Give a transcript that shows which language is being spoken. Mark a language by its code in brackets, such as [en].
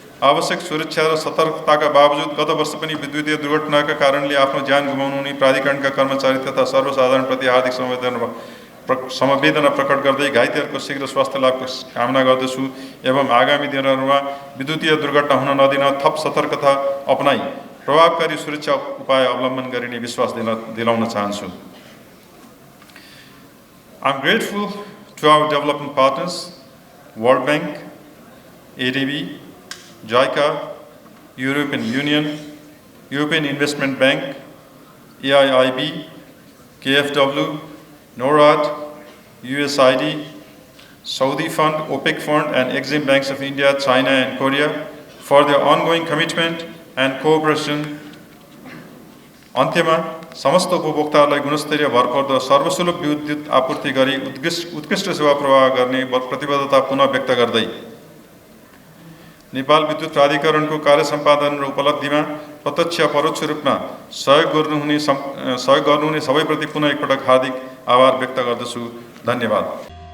[ne] आवश्यक सुरक्षा र सतर्कताका बावजुद गत वर्ष पनि विद्युतीय दुर्घटनाका कारणले आफ्नो ज्यान गुमाउनुहुने प्राधिकरणका कर्मचारी तथा सर्वसाधारणप्रति हार्दिक समवेदना प्रकट गर्दै घाइतेहरूको शीघ्र स्वास्थ्य लाभको कामना गर्दछु एवं आगामी दिनहरूमा विद्युतीय दुर्घटना हुन नदिन थप सतर्कता अपनाई प्रभावकारी सुरक्षा उपाय अवलम्बन गरिने विश्वास दिलाउन चाहन्छु। [en] I am grateful to our development partners, World Bank, ADB, JICA, European Union, European Investment Bank, AIIB, KFW, NORAD, USAID, Saudi Fund, OPEC Fund, and Exim Banks of India, China, and Korea for their ongoing commitment and cooperation. [ne] अन्त्यमा समस्त उपभोक्ताहरूलाई गुणस्तरीय भरपर्दो सर्वसुलभ विद्युत आपूर्ति गरी उत्कृष्ट सेवा प्रवाह गर्ने प्रतिबद्धता पुनः व्यक्त गर्दै नेपाल विद्युत प्राधिकरणको कार्य सम्पादन र उपलब्धिमा प्रत्यक्ष परोक्ष रूपमा सहयोग गर्नुहुने सबैप्रति पुनः एकपटक हार्दिक आभार व्यक्त गर्दछु। धन्यवाद।